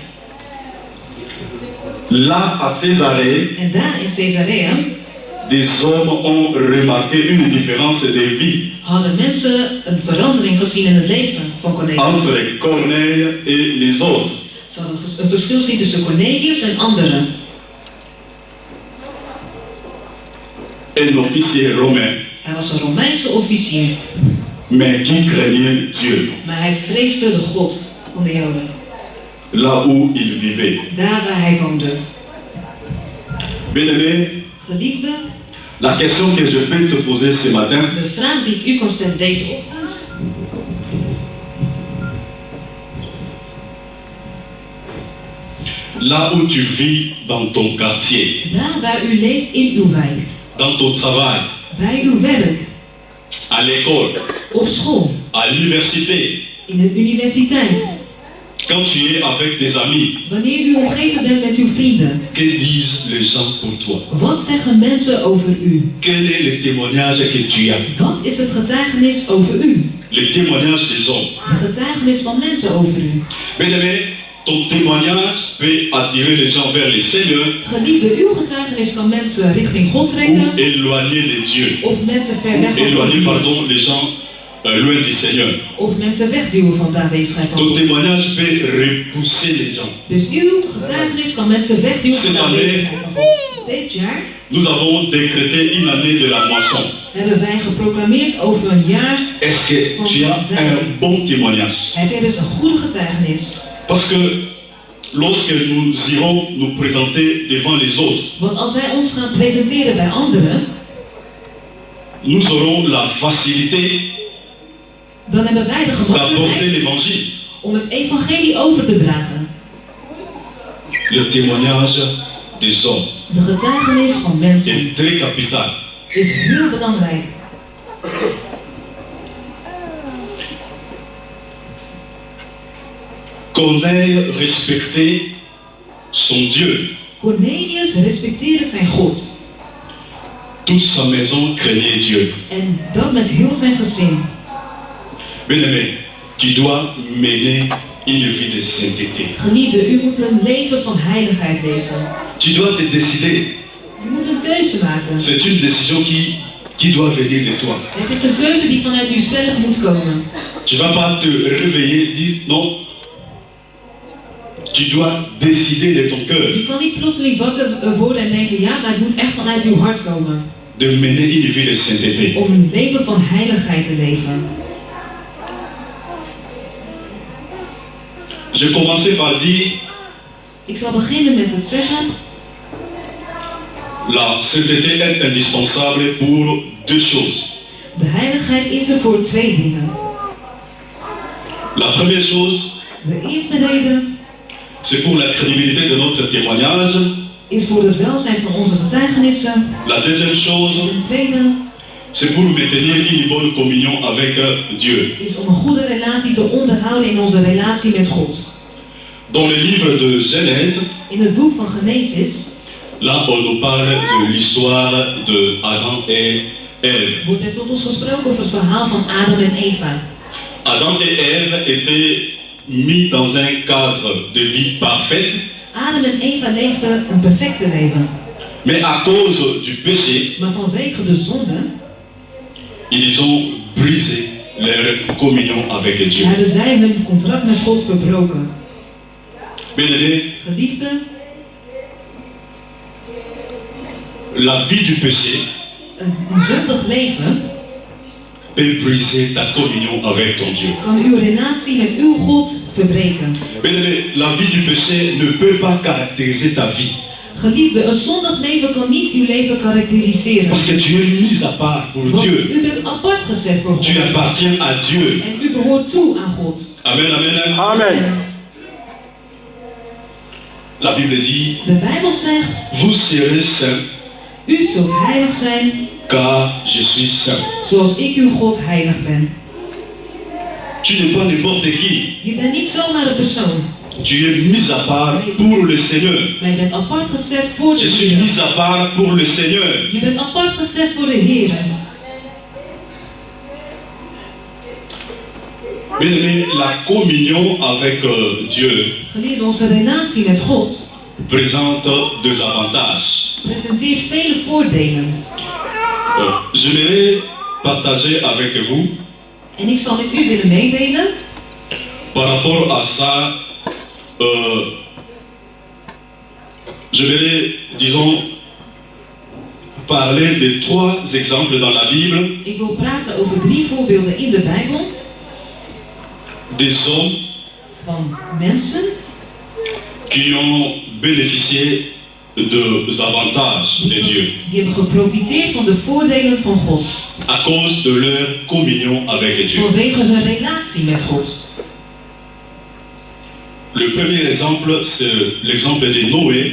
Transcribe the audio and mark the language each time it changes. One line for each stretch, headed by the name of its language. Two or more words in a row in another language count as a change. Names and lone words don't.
French: Là, à Césarée,
Dutch: En daar in Caesarea
French: des hommes ont remarqué une différence de vie
Dutch: hadden mensen een verandering gezien in het leven van Cornelius.
French: entre Corneille et les autres.
Dutch: Ze hadden een verschil zien tussen Cornelius en anderen.
French: Un officier romain,
Dutch: Hij was een Romeinse officier,
French: mais qui craignait Dieu,
Dutch: maar hij vreesde de God van de Joden.
French: là où il vivait.
Dutch: Daar waar hij woonde.
French: Bien-aimé,
Dutch: Geliefde,
French: la question que je peux te poser ce matin,
Dutch: de vraag die ik u kan stellen deze ochtend.
French: là où tu vis dans ton quartier,
Dutch: Daar waar u leeft in uw wijk.
French: dans ton travail,
Dutch: Bij uw werk.
French: à l'école,
Dutch: Op school.
French: à l'université,
Dutch: In de universiteit.
French: Quand tu es avec tes amis,
Dutch: Wanneer u omgeven bent met uw vrienden,
French: que disent les gens pour toi?
Dutch: wat zeggen mensen over u?
French: Quel est le témoignage que tu as?
Dutch: Wat is het getuigenis over u?
French: Le témoignage des hommes.
Dutch: Het getuigenis van mensen over u.
French: Bien-aimé, ton témoignage peut attirer les gens vers le Seigneur
Dutch: Geliefde, uw getuigenis kan mensen richting God
French: ou
Dutch: trekken
French: éloigner de Dieu.
Dutch: of mensen ver weg van
French: Éloigner,
Dutch: God
French: pardon, les gens loin du Seigneur.
Dutch: of mensen wegduwen van de aanwezigheid van
French: Ton
Dutch: God.
French: témoignage peut repousser les gens.
Dutch: Dus uw getuigenis kan mensen wegduwen van de
French: Cette année,
Dutch: aanwezigheid van God. Dit jaar
French: nous avons décrété une année de la moisson.
Dutch: hebben wij geproclameerd over een jaar.
French: Est-ce que tu as un bon témoignage?
Dutch: Heb jij dus een goede getuigenis?
French: Parce que lorsque nous irons nous présenter devant les autres,
Dutch: Want als wij ons gaan presenteren bij anderen,
French: nous aurons la facilité
Dutch: dan hebben wij de
French: d'apporter
Dutch: gemakkelijkheid
French: l'évangile.
Dutch: om het evangelie over te dragen.
French: Le témoignage des hommes
Dutch: De getuigenis van mensen
French: est très capital.
Dutch: is heel belangrijk.
French: Corneille respectait son Dieu.
Dutch: Cornelius respecteerde zijn God.
French: Toute sa maison craignait Dieu.
Dutch: En dat met heel zijn gezin.
French: Bien-aimé, tu dois mener une vie de sainteté.
Dutch: Geliefde, u moet een leven van heiligheid leven.
French: Tu dois te décider.
Dutch: U moet een keuze maken.
French: C'est une décision qui doit venir de toi.
Dutch: Het is een keuze die vanuit uzelf moet komen.
French: Tu vas pas te réveiller et dire non. Tu dois décider de ton cœur
Dutch: Je kan niet plotseling wakker worden en denken, ja, maar het moet echt vanuit uw hart komen.
French: de mener une vie de sainteté.
Dutch: Om een leven van heiligheid te leven.
French: Je commençais par dire
Dutch: Ik zal beginnen met het zeggen.
French: la sainteté est indispensable pour deux choses.
Dutch: De heiligheid is er voor twee dingen.
French: La première chose,
Dutch: De eerste reden
French: c'est pour la crédibilité de notre témoignage.
Dutch: is voor het welzijn van onze getuigenissen.
French: La deuxième chose,
Dutch: En de tweede
French: c'est pour maintenir une bonne communion avec Dieu.
Dutch: is om een goede relatie te onderhouden in onze relatie met God.
French: Dans le livre de Genèse,
Dutch: In het boek van Genesis
French: là on nous parle de l'histoire de Adam et Ève.
Dutch: wordt er tot ons gesproken over het verhaal van Adam en Eva.
French: Adam et Ève étaient mis dans un cadre de vie parfaite,
Dutch: Adam en Eva leefden een perfecte leven.
French: mais à cause du péché,
Dutch: Maar vanwege de zonde
French: ils ont brisé leur communion avec Dieu.
Dutch: hebben zij hun contract met God verbroken.
French: Bien-aimé,
Dutch: Geliefde,
French: la vie du péché
Dutch: een zondig leven
French: peut briser ta communion avec ton Dieu.
Dutch: kan uw relatie met uw God verbreken.
French: Bien-aimé, la vie du péché ne peut pas caractériser ta vie.
Dutch: Geliefde, een zondig leven kan niet uw leven karakteriseren.
French: Parce que tu es mis à part pour
Dutch: Want
French: Dieu.
Dutch: u bent apart gezet voor
French: Tu
Dutch: God.
French: appartiens à Dieu.
Dutch: En u behoort toe aan God.
French: Amen, amen.
Dutch: Amen.
French: La Bible dit,
Dutch: De Bijbel zegt,
French: vous serez saints
Dutch: u zult heilig zijn
French: car je suis saint.
Dutch: zoals ik uw God heilig ben.
French: Tu n'es pas n'importe qui.
Dutch: Je bent niet zomaar een persoon.
French: Tu es mis à part pour le Seigneur.
Dutch: Maar je bent apart gezet voor de
French: Je suis
Dutch: Heer.
French: mis à part pour le Seigneur.
Dutch: Je bent apart gezet voor de Heer.
French: Bien-aimé, la communion avec Dieu
Dutch: Geliefde, onze relatie met God
French: présente deux avantages.
Dutch: presenteert vele voordelen.
French: J'aimerais partager avec vous
Dutch: En ik zal met u willen meedelen.
French: par rapport à ça. Je vais, disons, parler de trois exemples dans la Bible
Dutch: Ik wil praten over 3 voorbeelden in de Bijbel
French: des hommes
Dutch: van mensen
French: qui ont bénéficié des avantages de Dieu
Dutch: die hebben geprofiteerd van de voordelen van God.
French: à cause de leur communion avec Dieu.
Dutch: Vanwege hun relatie met God.
French: Le premier exemple, c'est l'exemple de Noé.